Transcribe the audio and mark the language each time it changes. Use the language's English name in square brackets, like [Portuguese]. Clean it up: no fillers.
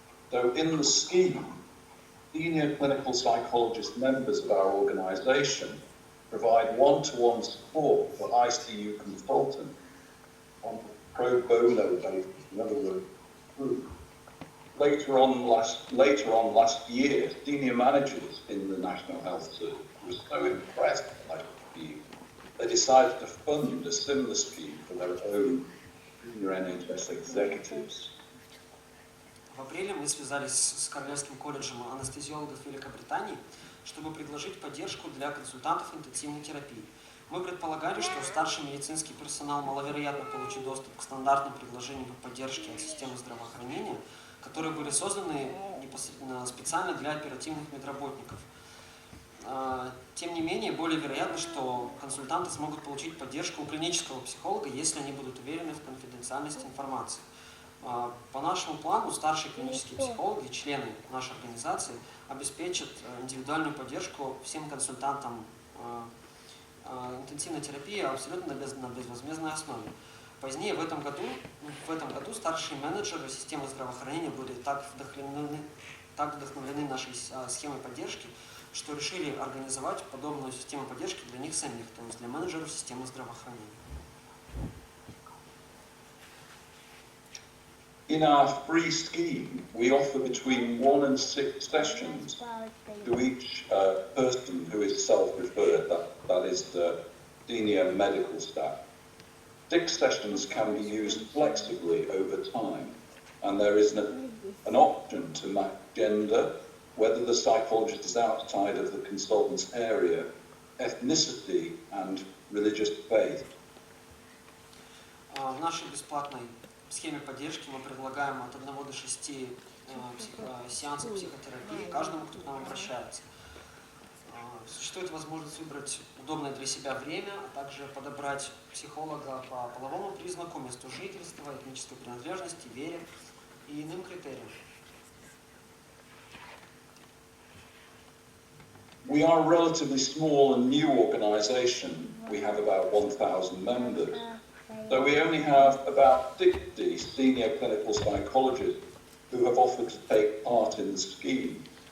[English] So in the scheme, senior clinical psychologist members of our organisation provide one-to-one support for ICU consultants on a pro bono basis, in other words, group. Later on last year, senior managers in the National Health Service were so impressed by the scheme, they decided to fund a similar scheme for their own senior NHS executives. [Russian] В апреле мы связались с Королевским колледжем анестезиологов Великобритании, чтобы предложить поддержку для консультантов интенсивной терапии. Мы предполагали, что старший медицинский персонал маловероятно получит доступ к стандартным предложениям по поддержке от системы здравоохранения, которые были созданы непосредственно специально для оперативных медработников. Тем не менее, более вероятно, что консультанты смогут получить поддержку у клинического психолога, если они будут уверены в конфиденциальности информации. По нашему плану старшие клинические психологи, члены нашей организации, обеспечат индивидуальную поддержку всем консультантам интенсивной терапии абсолютно на безвозмездной основе. Позднее в этом году старшие менеджеры системы здравоохранения были так вдохновлены нашей схемой поддержки, что решили организовать подобную систему поддержки для них самих, то есть для менеджеров системы здравоохранения. [English] In our free scheme, we offer between 1 and 6 sessions to each person who is self-referred, that is the senior medical staff. 6 sessions can be used flexibly over time, and there is an option to match gender, whether the psychologist is outside of the consultant's area, ethnicity and religious faith. [Russian] В нашей бесплатной схеме поддержки мы предлагаем от 1 до 6 сеансов психотерапии каждому, кто к нам обращается. Существует возможность выбрать удобное для себя время, а также подобрать психолога по половому признаку, месту жительства, этнической принадлежности, вере и иным критериям. [English] We are a relatively small and new organisation. We have about 1,000 members. So we only have about 60 senior clinical psychologists who have offered to take part in the scheme.